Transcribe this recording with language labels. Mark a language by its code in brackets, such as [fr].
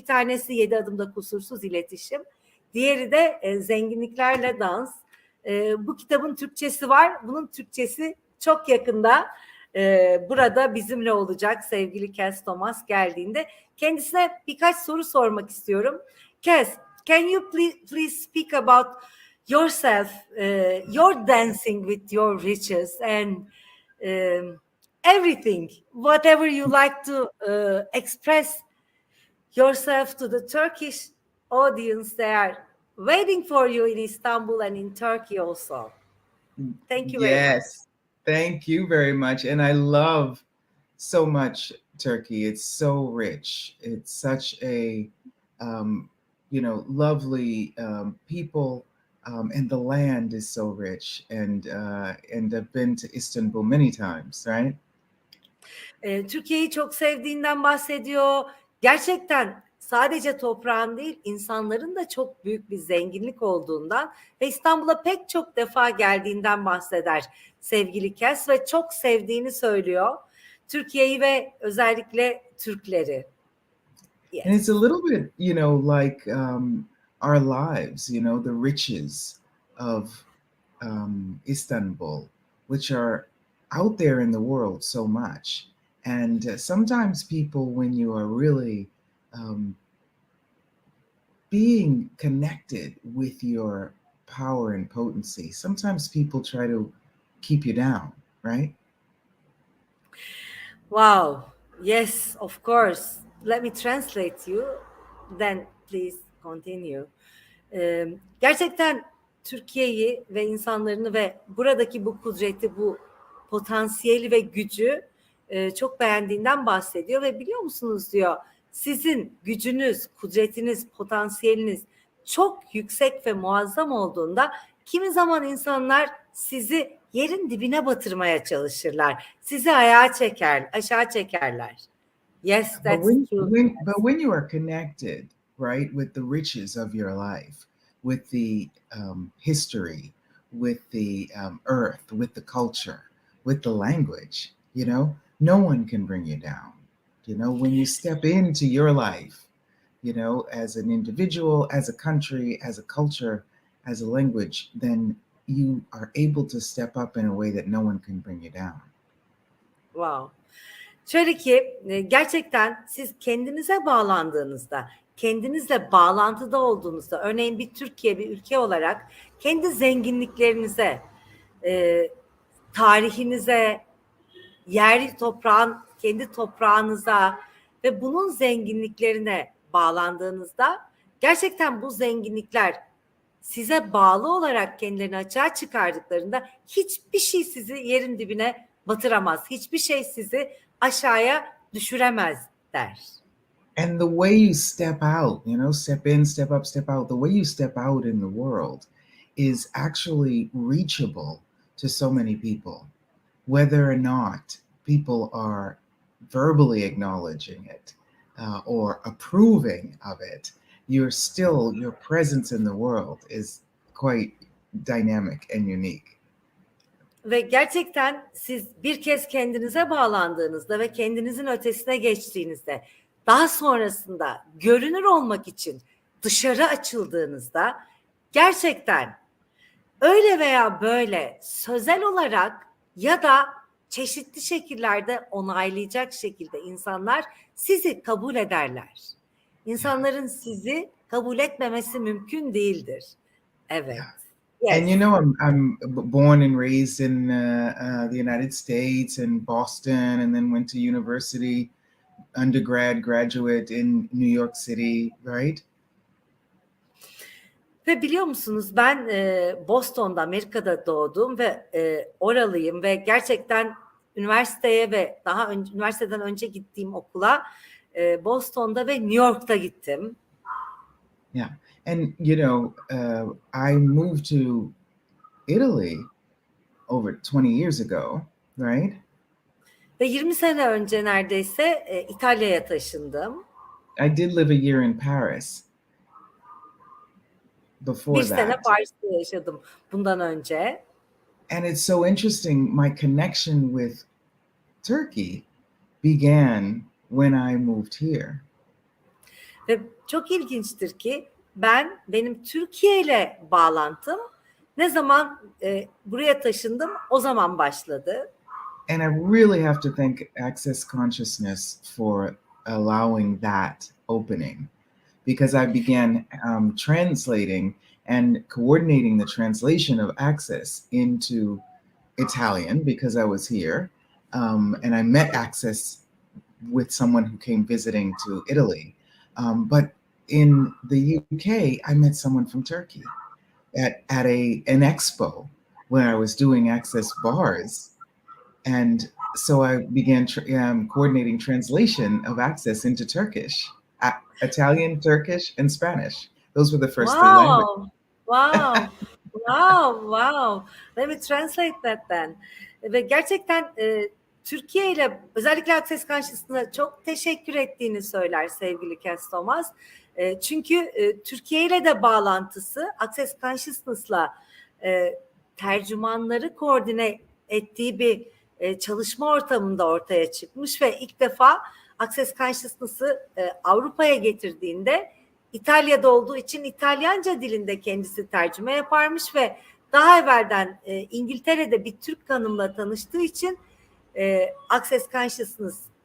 [tr] Bir tanesi 7 adımda kusursuz iletişim, diğeri de zenginliklerle dans. Bu kitabın Türkçesi var. Bunun Türkçesi çok yakında burada bizimle olacak sevgili Cass Thomas geldiğinde. Kendisine birkaç soru sormak istiyorum. [en] Cass, can you please speak about yourself, your dancing with your riches and everything, whatever you like to express yourself to the Turkish audience. They are waiting for you in Istanbul and in Turkey also. Thank you very much. Yes. Thank you very much. And I love so much Turkey. It's so rich. It's such a, lovely people. And the land is so rich. And I've been to Istanbul many times, right? [tr] Türkiye'yi çok sevdiğinden bahsediyor. Gerçekten sadece toprağın değil, insanların da çok büyük bir zenginlik olduğundan ve İstanbul'a pek çok defa geldiğinden bahseder sevgili Cass ve çok sevdiğini söylüyor. Türkiye'yi ve özellikle Türkleri. [en] Yes. And it's a little bit, like our lives, the riches of Istanbul, which are out there in the world so much. And sometimes people, when you are really being connected with your power and potency, sometimes people try to keep you down, right? Wow. Yes, of course. Let me translate you. Then please continue. [tr] Gerçekten Türkiye'yi ve insanlarını ve buradaki bu kudreti, bu potansiyeli ve gücü çok beğendiğinden bahsediyor ve biliyor musunuz diyor, sizin gücünüz, kudretiniz, potansiyeliniz çok yüksek ve muazzam olduğunda kimi zaman insanlar sizi yerin dibine batırmaya çalışırlar. Sizi aşağı çekerler. [en] Yes, that's true. But when you are connected, right, with the riches of your life, with the history, with the earth, with the culture, with the language, no one can bring you down. When you step into your life, you know, as an individual, as a country, as a culture, as a language, then you are able to step up in a way that no one can bring you down. Wow. [tr] Şöyle ki gerçekten siz kendinize bağlandığınızda, kendinizle bağlantıda olduğunuzda, örneğin bir Türkiye, bir ülke olarak kendi zenginliklerinize, tarihinize, yer toprağın, kendi toprağınıza ve bunun zenginliklerine bağlandığınızda gerçekten bu zenginlikler size bağlı olarak kendilerini açığa çıkardıklarında hiçbir şey sizi yerin dibine batıramaz. Hiçbir şey sizi aşağıya düşüremez der. [en] And the way you step out, you know, step in, step up, step out, the way you step out in the world is actually reachable to so many people, whether or not people are verbally acknowledging it or approving of it. You're still, your presence in the world is quite dynamic and unique. [tr] Ve gerçekten siz bir kez kendinize bağlandığınızda ve kendinizin ötesine geçtiğinizde, daha sonrasında görünür olmak için dışarı açıldığınızda gerçekten öyle veya böyle sözel olarak ya da çeşitli şekillerde onaylayacak şekilde insanlar sizi kabul ederler. İnsanların sizi kabul etmemesi mümkün değildir. Evet. Yes. [en] And you know, I'm born and raised in the United States and Boston, and then went to university, undergrad, graduate in New York City, right? [tr] Ve biliyor musunuz ben Boston'da, Amerika'da doğdum ve oralıyım ve gerçekten üniversiteye ve daha önce üniversiteden önce gittiğim okula Boston'da ve New York'ta gittim. [en] Yeah, and you know, I moved to Italy over 20 years ago, right? [tr] Ve 20 sene önce neredeyse İtalya'ya taşındım. [en] I did live a year in Paris before [tr] Bir sene [en] that. [tr] Paris'te yaşadım bundan önce. [en] And it's so interesting, my connection with Turkey began when I moved here. [tr] Ve çok ilginçtir ki benim Türkiye ile bağlantım ne zaman buraya taşındım o zaman başladı. [en] And I really have to thank Access Consciousness for allowing that opening, because I began translating and coordinating the translation of Access into Italian because I was here. And I met Access with someone who came visiting to Italy. But in the UK, I met someone from Turkey at an expo where I was doing Access bars. And so I began coordinating translation of Access into Turkish, Italian, Turkish, and Spanish. Those were the first three languages. Wow, wow, wow. Let me translate that then. [tr] Ve gerçekten Türkiye ile özellikle Access Consciousness'a çok teşekkür ettiğini söyler sevgili Kass Thomas. Çünkü Türkiye ile de bağlantısı Access Consciousness'la tercümanları koordine ettiği bir çalışma ortamında ortaya çıkmış ve ilk defa Access Consciousness'ı Avrupa'ya getirdiğinde İtalya'da olduğu için İtalyanca dilinde kendisi tercüme yaparmış ve daha evvelden İngiltere'de bir Türk hanımla tanıştığı için Access Consciousness